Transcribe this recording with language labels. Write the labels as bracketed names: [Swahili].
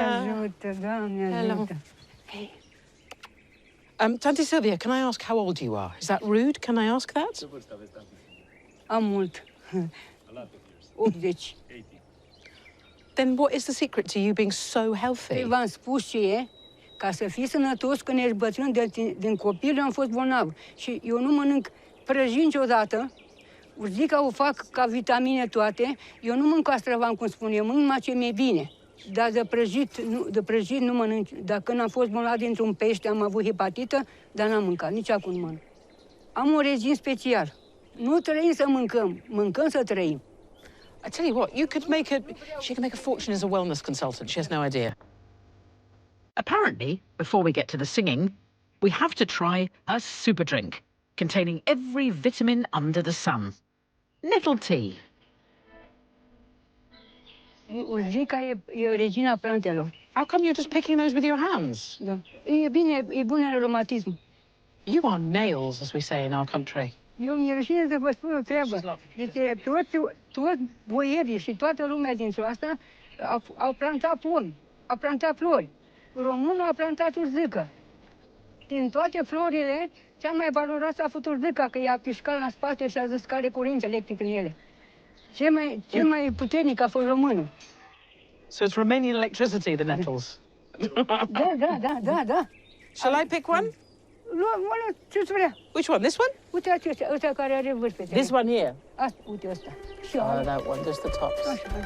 [Romanian] ajută, Doamne ajută! [English] Hey. Tante Sylvia, can I ask how old you are? Is that rude? Can I ask that? [Romanian] Am mult. 80. [English] Then what is the secret to you being so healthy? [Romanian] V-am spus ce e, ca să fii sănătos când ești bătrân, din copil am fost bolnav. Și eu nu mănânc prăjit niciodată, urzica o fac ca vitamine toate, eu nu mănânc castravan, cum spun eu, mănânc numai ce mi-e bine. Dar de prăjit nu mănânc. Dar când am fost bolnav dintr-un pește, am avut hepatită, dar n-am mâncat, nici acum nu mănânc. Am un regim special. Nu trăim să mâncăm, mâncăm să trăim. [English] I tell you what, she can make a fortune as a wellness consultant. She has no idea. Apparently, before we get to the singing, we have to try a super drink containing every vitamin under the sun. Nettle tea. [Romanian] Urzica e regina plantelor. [English] How come you're just picking those with your hands? [Romanian] Da. E bine, e bun aromatism. [English] You are nails, as we say in our country. [Romanian] Eu mi-e rușine să vă spun o treabă. Deci toți boierii și toată lumea dintre asta au plantat pomi, au plantat flori. Românul a plantat urzică. Din toate florile, cea mai valoroasă a fost urzica, că i-a pișcat la spate și a zis că are curent electric în ele. Cel mai puternic a fost românul. [English] So it's Romanian electricity, the nettles. [Romanian] Da. [English] Shall I pick one? [Romanian] Lua, ce-ți vrea? [English] Which one? This one? [Romanian] Uite ăsta care are vârf. [English] This one here? [Romanian] Asta, uite ăsta. [English] Oh, that one, just the tops. [Romanian] Așa,